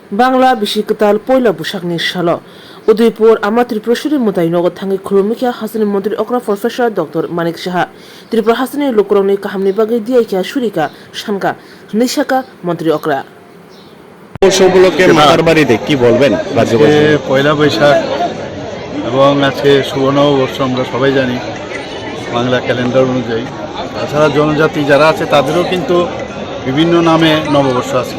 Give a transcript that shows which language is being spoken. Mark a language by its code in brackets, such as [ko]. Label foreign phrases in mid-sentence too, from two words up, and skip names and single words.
[trp] बांला बिशिकताल पयला बोसाकनि साल उदयपुर आमा त्रिपुरेश्वरी मुदाय नगद थांगे खुलुमिखिया हासनि मन्त्री अक्रा प्रफेसर डॉक्टर मानिक साहा त्रिपुरा हासनि लोकरंनि काहामनि बागै दियाइखिया सुरिका सानका निशाका मन्त्री अक्रा [bn] উপলক্ষে মাতার বাড়িতে কি বলবেন? পয়লা বৈশাখ এবং আজকে সুবর্ণ বর্ষ আমরা সবাই জানি বাংলা ক্যালেন্ডার অনুযায়ী। তাছাড়া জনজাতি যারা আছে তাদেরও কিন্তু বিভিন্ন নামে নববর্ষ আজকে।